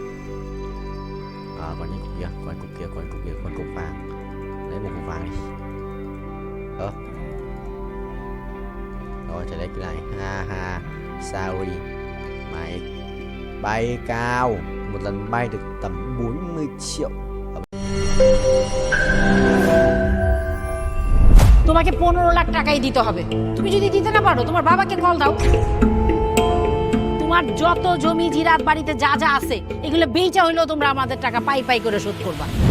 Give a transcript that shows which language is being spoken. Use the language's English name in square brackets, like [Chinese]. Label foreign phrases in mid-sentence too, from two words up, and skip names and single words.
[Vietnamese] Còn những cục kia, còn cục vàng. Lấy một cục vàng đi. Rồi, chạy lấy cái này. Ha, sorry. Mày bay cao. Một lần bay được tầm 40 triệu. [Bangla] তোমাকে 15 লাখ টাকাই দিতে হবে। তুমি যদি দিতে না পারো তোমার বাবাকে কল দাও। তোমার যত জমি জিরাত বাড়িতে যা যা আছে এগুলো বেচা হইলেও তোমরা আমাদের টাকা পাই করে শোধ করবা।